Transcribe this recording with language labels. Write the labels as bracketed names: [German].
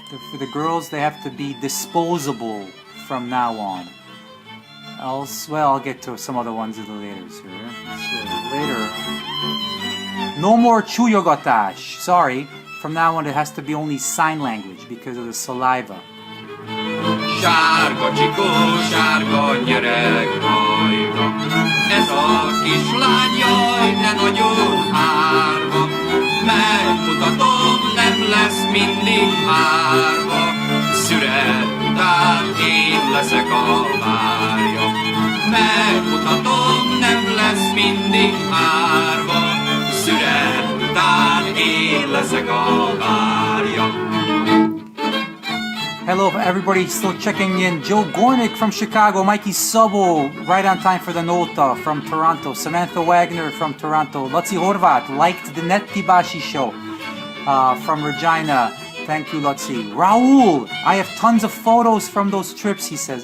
[English] For the girls, they have to be disposable from now on. I'll get to some other ones in the later. Later. No more chuyogatás. Sorry, from now on it has to be only sign language because of the saliva. [Hungarian] Sárga csikó, sárga nyereg rajta. Ez a kislány, jaj, de nagyon árva. Megmutatom, nem lesz mindig árva. Szüret után én leszek a várja. Megmutatom, nem lesz mindig árva. Szüret után én leszek a várja. [English] Hello, everybody still checking in. Joe Gornick from Chicago, Mikey Sabo, right on time for the Nota from Toronto, Samantha Wagner from Toronto, Laci Horvat liked the Nettibashi show from Regina. Thank you, Laci. Raul, I have tons of photos from those trips, he says.